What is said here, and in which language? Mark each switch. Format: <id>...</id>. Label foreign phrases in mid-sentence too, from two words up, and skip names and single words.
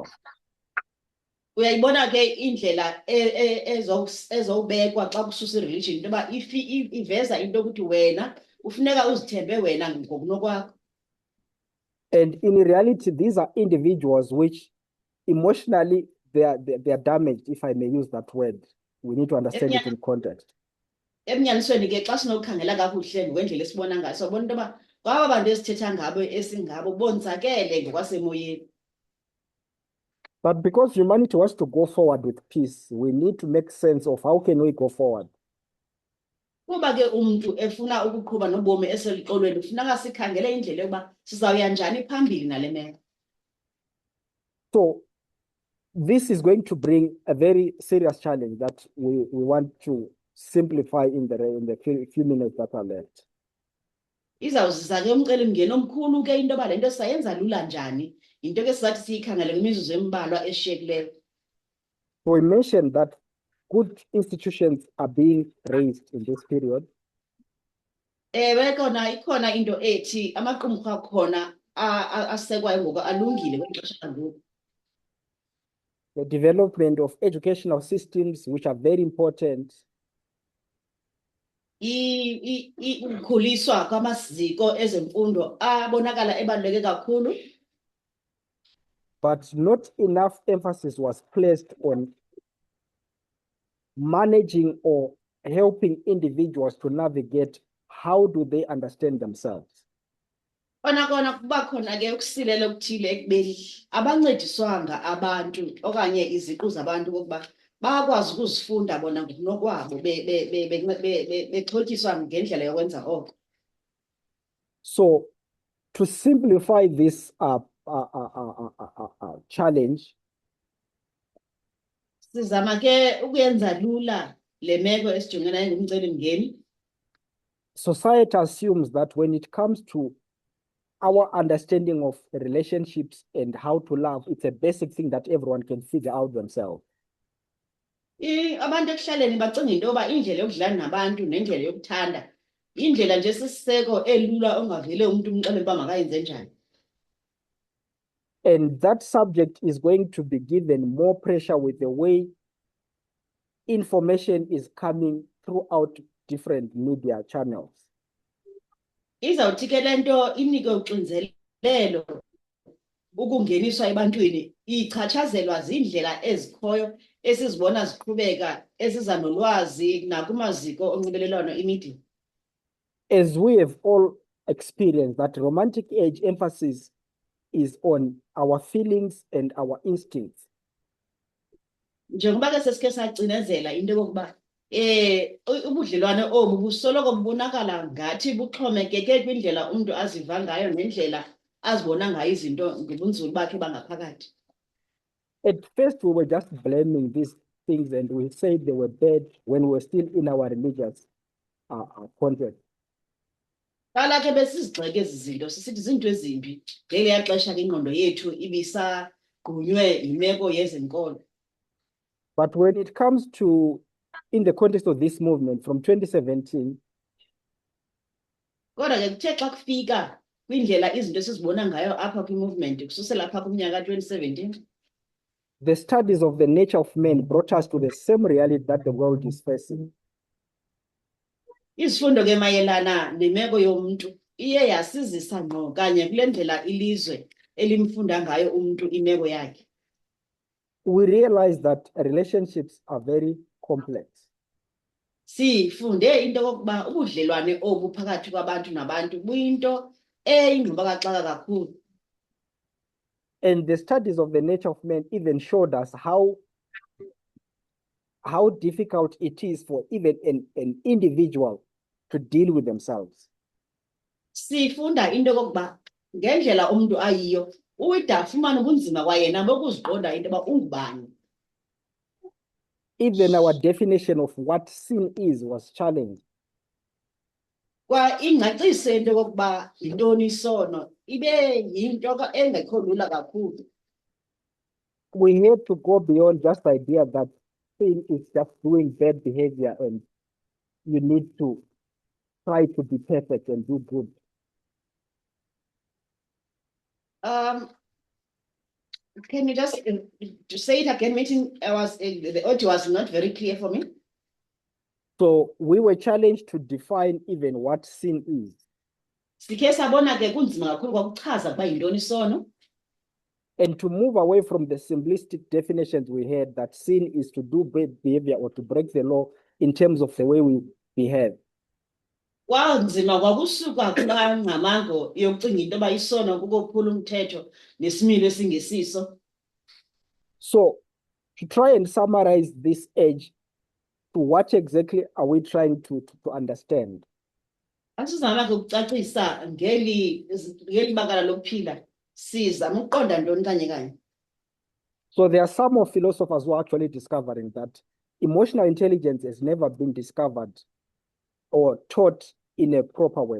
<xh>Uyayibona ke indlela ezowubekwa xa kususa ireligion into yoba iveza into yokuthi wena ufuneka uzithembe wena ngokunokwakho.</xh> <en>And in reality, these are individuals which emotionally they are damaged, if I may use that word. We need to understand it in context.</en> <xh>Ebunyanisweni ke xa sinokukhangela kakuhle ngokwendlela esibona ngayo sobona into yoba kwaba bantu esithetha ngabo esingabo bonzakele ngokwasemoyeni.</xh> <en>But because humanity wants to go forward with peace, we need to make sense of how can we go forward.</en> <xh>Kuba ke umuntu efuna ukuqhuba nobomi eseliqolweni kufuneka sikhangele indlela yokuba sizawuya njani phambili nale meko.</xh> <en>So this is going to bring a very serious challenge that we want to simplify in the few minutes that are left.</en> <xh>Izawuzisa ke umcelimngeni omkhulu ke into yoba le nto sizayenza lula njani into ke sizathi siyikhangele kwimizuzu embalwa eshiyekileyo.</xh> <en>We mentioned that good institutions are being raised in this period.</en> <xh>Ewe kona ikhona into ethi amaqumrhu akhona asekwayo ngoku alungile kweli xesha langoku.</xh> <en>the development of educational systems, which are very important,</en> <xh>ukukhuliswa kwamaziko ezemfundo abonakala ebaluleke kakhulu,</xh> <en>but not enough emphasis was placed on managing or helping individuals to navigate how do they understand themselves.</en> <xh>kona kuba khona ke ukusilela okuthile ekubeni abancediswanga abantu okanye iziqu zabantu kokuba bakwazi ukuzifunda bona ngokunokwabo bexhotyiswa ngendlela yokwenza oko.</xh> <en>So to simplify this challenge,</en> <xh>Sizama ke ukuyenza lula le meko esijongene nayo ngumcelimngeni.</xh> <en>society assumes that when it comes to our understanding of relationships and how to love, it's a basic thing that everyone can figure out themselves.</en> <xh>Abantu ekuhlaleni bacinga into yoba indlela yokudlala nabantu nendlela yokuthanda indlela nje sisiseko elula ongavele umuntu umxelele uba makayenze njani.</xh> <en>And that subject is going to be given more pressure with the way information is coming throughout different media channels.</en> <xh>Izawuthi ke lento inike uxinzelelo ukungeniswa ebantwini ichatshazelwa zindlela ezikhoyo esizibona ziqhubeka esiza nolwazi nakumaziko onxibelelwano imedia.</xh> <en>As we have all experienced, that romantic age emphasis is on our feelings and our instincts.</en> <xh>Njengoba ke sesike sacinezela into yokuba ubudlelwane obu busoloko bubonakala ngathi buxhomekeke kwindlela umuntu aziva ngayo nendlela azibona ngayo izinto ngobunzulu bakhe bangaphakathi.</xh> <en>At first, we were just blaming these things and we said they were bad when we were still in our religious context.</en> <xh>Qala ke besizigxeka ezi zinto sisithi zinto ezimbi ngeliya xesha ke ingqondo yethu ibisagqunywe yimeko yezenkolo.</xh> <en>But when it comes to, in the context of this movement from 2017,</en> <xh>Kodwa ke kuthe xa kufika kwindlela izinto esizibona ngayo apha kwi-movement kususela apha kumnyaka 2017,</xh> <en>the studies of the nature of man brought us to the same reality that the world is facing.</en> <xh>izifundo ke mayelana nemeko yomuntu iye yasizisa ngqo kanye kule ndlela ilizwe elimfunda ngayo umuntu imeko yakhe.</xh> <en>We realize that relationships are very complex.</en> <xh>Sifunde into yokuba ubudlelwane obu phakathi kwabantu nabantu buyinto eyingxubakaxaka kakhulu.</xh> <en>And the studies of the nature of man even showed us how difficult it is for even an individual to deal with themselves.</en> <xh>Sifunda into yokuba ngendlela umuntu ayiyo uyida afumana ubunzima kwayena bokuziqonda into yoba ungubani.</xh> <en>Even our definition of what sin is was challenged.</en> <xh>Kwa ingcaciso into yokuba yintoni isono ibe yinto engekho lula kakhulu.</xh> <en>We had to go beyond just the idea that sin is just doing bad behavior and you need to try to be perfect and do good. Can you just to say it again? The audio was not very clear for me. So we were challenged to define even what sin is.</en> <xh>Sikhe sabona ke kunzima kakhulu kwakuchaza ukuba yintoni isono.</xh> <en>And to move away from the simplistic definitions we had that sin is to do bad behavior or to break the law in terms of the way we behave.</en> <xh>Kwanzima kwakusuka kula ngcamango yokucinga into yoba isono kukophula umthetho nesimilo esingesiso.</xh> <en>So to try and summarize this age, to what exactly are we trying to understand?</en> <xh>Asizama ke ukucacisa ngeli bakala lokuphila sizama ukuqonda ntoni kanye kanye.</xh> <en>So there are some of philosophers who are actually discovering that emotional intelligence has never been discovered or taught in a proper way.</en>